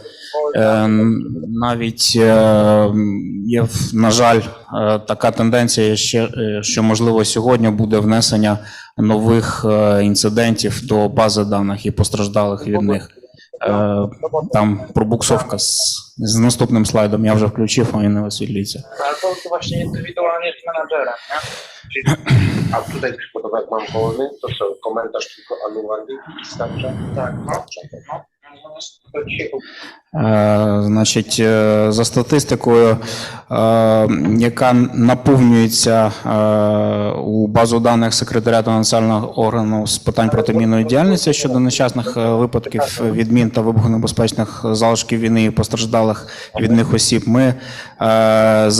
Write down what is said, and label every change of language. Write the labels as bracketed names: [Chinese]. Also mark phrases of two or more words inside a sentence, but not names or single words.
[Ukrainian] Навіть є, на жаль, така тенденція, що, можливо, сьогодні буде внесення нових інцидентів до бази даних і постраждалих від них. Там пробуксовка з наступним слайдом. Я вже включив, а він не висвітлюється. [Polish] Ale to właśnie indywidualnie z menadżerem, nie? Czyli, a tutaj przykładowo jak mam wolny, to co, komentarz tylko anualny wystarcza? Tak, no. To dzisiaj [Ukrainian] Значить, за статистикою, яка наповнюється у базу даних секретаріату національного органу з питань протимінної діяльності щодо нещасних випадків відмін та вибухонебезпечних залишків війни і постраждалих від них осіб, ми за